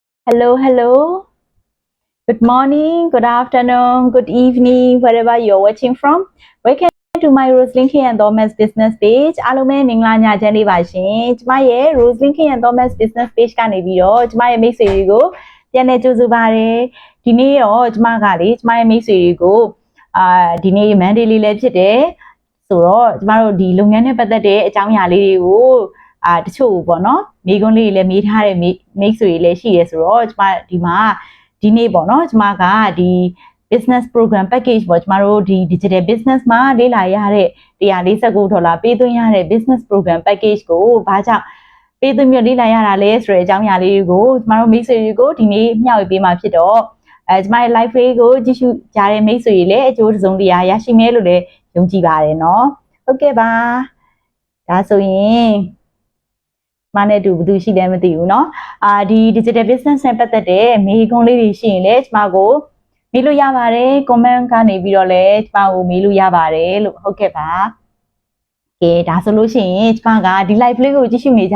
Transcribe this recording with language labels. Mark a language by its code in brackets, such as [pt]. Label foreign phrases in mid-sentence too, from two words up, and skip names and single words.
[en] Hello, hello. Good morning, good afternoon, good evening, wherever you're watching from. Welcome to my Roslyn K and Thomas business page. [my] အားလုံးပဲမင်္ဂလာညချမ်းလေးပါရှင်။ကျမရဲ့ Roslyn K and Thomas business page ကနေပြီးတော့ကျမရဲ့မိတ်ဆွေတွေကိုပြန်လည်ကြိုဆိုပါရစေ။ဒီနေ့တော့ကျမကလေကျမရဲ့မိတ်ဆွေတွေကိုဒီနေ့ Monday လေးလည်းဖြစ်တယ်။ဆိုတော့ကျမတို့ဒီလုပ်ငန်းနဲ့ပတ်သက်တဲ့အကြောင်းအရာလေးတွေကိုတချို့ပေါ့နော်မိကွန်းလေးလည်းမေးထားတဲ့မိတ်ဆွေလည်းရှိရဲဆိုတော့ကျမဒီမှာဒီနေ့ပေါ့နော်ကျမကဒီ [en] business program package [my] ပေါ့ကျမတို့ဒီ [en] digital business [my] မှာလေ့လာရတဲ့ $149ပေးသွင်းရတဲ့ [en] business program package [my] ကိုဘာကြောင့်ပေးသွင်းပြီးလေ့လာရတာလဲဆိုတဲ့အကြောင်းအရာလေးကိုကျမတို့မိတ်ဆွေတွေကိုဒီ နေ့မျှဝေပေးမှာဖြစ်တော့ကျမရဲ့ live လေးကိုကြည့်ရှုကြတဲ့မိတ်ဆွေတွေလည်းအကျိုးတစုံတရာရရှိမယ်လို့လည်းယုံကြည်ပါတယ်နော်ဟုတ်ကဲ့ပါဒါဆိုရင်မနဲ့တူဘယ်သူရှိလဲမသိဘူးเนาะဒီ [en] digital business [my] နဲ့ပတ်သက်တဲ့မေးခွန်းလေးတွေရှိရင်လည်းကျမကိုမေးလို့ရပါတယ် comment ကနေပြီးတော့လည်းကျမကိုမေးလို့ရပါတယ်လို့ဟုတ်ကဲ့ပါကဲဒါဆိုလို့ရှိရင်ကျမကဒီ live လေးကိုကြည့်ရှုနေကြ